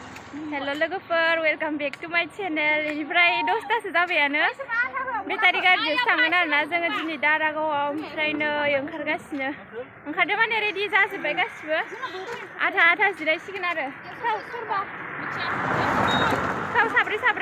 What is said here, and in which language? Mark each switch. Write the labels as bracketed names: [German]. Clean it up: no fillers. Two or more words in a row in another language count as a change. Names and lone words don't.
[English] Hello logofer, welcome back to my channel. [Bodo] Iनिफ्राय 10तासो जाबायानो बेटारि गारिजोंसो थांगोन आरोना जोङो दिनै दारागावआव ओमफ्राय नै ओंखारगासिनो ओंखारदों माने रेडि जाजोब्बाय गासिबो आधा आधा जिरायसिगोन आरो साब्रै